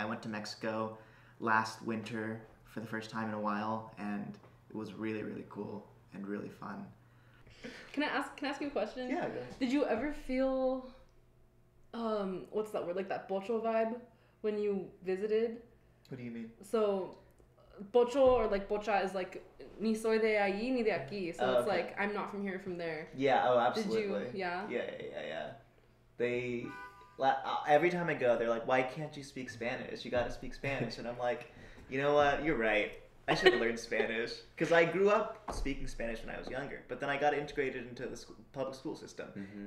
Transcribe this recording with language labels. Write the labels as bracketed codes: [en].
[en] I went to Mexico last winter for the first time in a while, and it was really, really cool and really fun. Can I ask you a question? Yeah, go ahead. Did you ever feel, what's that word, like that pocho vibe when you visited? What do you mean? So, pocho or like pocha is like, [es] ni soy de allí ni de aquí. [en] So it's okay. like, I'm not from here, from there. Yeah, oh, absolutely. Did you, yeah? Yeah. They, every time I go, they're like, why can't you speak Spanish? You gotta speak Spanish. And I'm like, you know what, you're right. I should have learned Spanish. Because I grew up speaking Spanish when I was younger, but then I got integrated into the public school system. Mm-hmm.